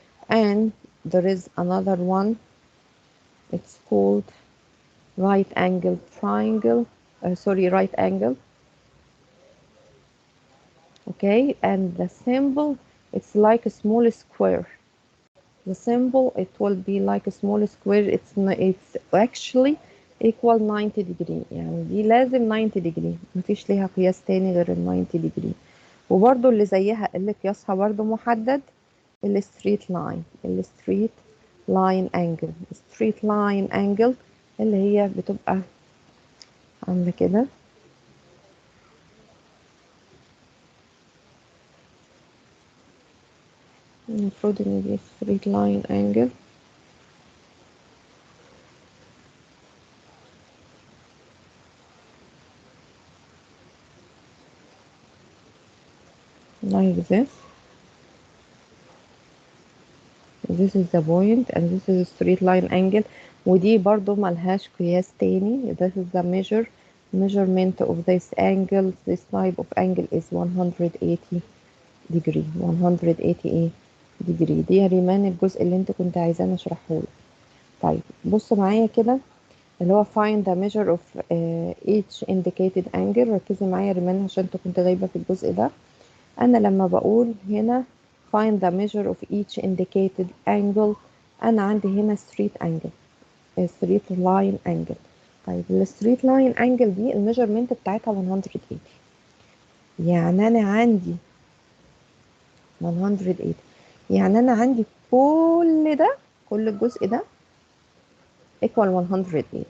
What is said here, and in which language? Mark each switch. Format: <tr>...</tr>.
<en>and there is another one. it's called right angle triangle. sorry, right angle. okay, and the symbol it's like a small square. the symbol it will be like a small square. it's actually equal 90 degree.</en> <ar>يعني دي لازم 90 degree مفيش ليها قياس تاني غير ال 90 degree. وبرضو اللي زيها اللي قياسها برضو محدد الستريت لاين. الستريت لاين انجل. ستريت لاين انجل اللي هي بتبقى عاملة كده. المفروض ان دي ستريت لاين انجل.</ar> <en>like this. this is the point and this is a straight line angle.</en> <ar>ودي برضو ملهاش قياس تاني.</ar> <en>this is the measurement of this angle. this type of angle is 180 degree.</en> <ar>180 ايه degree. دي يا ريمان الجزء اللي انت كنت عايزاني اشرحه لك. طيب بص معايا كده. اللي هو</ar> <en>find the measure of each indicated angle.</en> <ar>ركزي معايا يا ريمان عشان انت كنت غايبة في الجزء ده. انا لما بقول هنا</ar> <en>find the measure of each indicated angle،</en> <ar>انا عندي هنا straight angle، straight line angle. طيب ال straight line angle دي الميجرمنت بتاعتها 180، يعني انا عندي 180، يعني انا عندي كل ده، كل الجزء ده equal 180.</ar>